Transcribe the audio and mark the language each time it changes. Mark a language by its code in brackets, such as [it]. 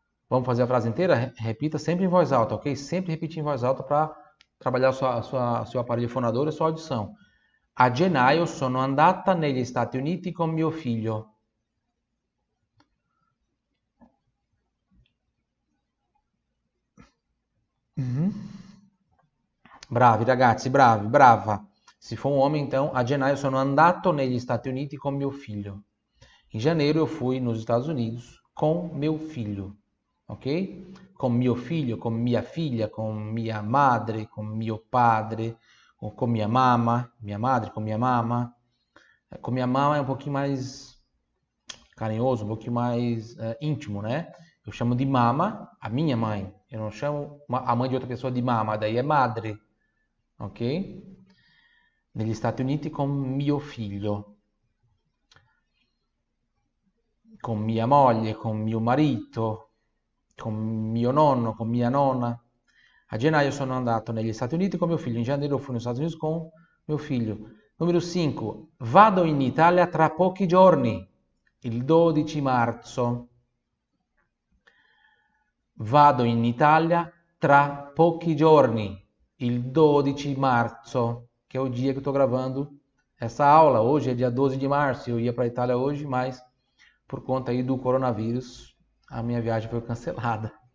[pt] Vamos fazer a frase inteira? Repita sempre em voz alta, ok? Sempre repetir em voz alta para trabalhar seu aparelho fonador e sua audição. [it] A gennaio sono andata negli Stati Uniti con mio figlio. Bravi ragazzi, bravi, brava. [pt] Se for um homem, então, [it] a gennaio sono andato negli Stati Uniti con mio figlio. [pt] Em janeiro eu fui nos Estados Unidos com meu filho, ok? Com mio figlio, com minha filha, com minha madre, com mio padre, com minha mama, minha madre, com minha mama. Com minha mama é um pouquinho mais carinhoso, um pouquinho mais íntimo, né? Eu chamo de mama a minha mãe. Eu não chamo a mãe de outra pessoa de mama, daí é madre, ok? [it] Negli Stati Uniti con mio figlio. Con mia moglie, con mio marito, con mio nonno, con mia nonna. A gennaio sono andato negli Stati Uniti con mio figlio. In janeiro fui negli Stati Uniti con mio figlio. Numero 5. Vado in Italia tra pochi giorni, il 12 marzo. Vado in Italia tra pochi giorni, il 12 marzo, [pt] que é o dia que eu estou gravando essa aula. Hoje é dia 12 de março, eu ia para a Itália hoje, mas por conta aí do coronavírus, a minha viagem foi cancelada.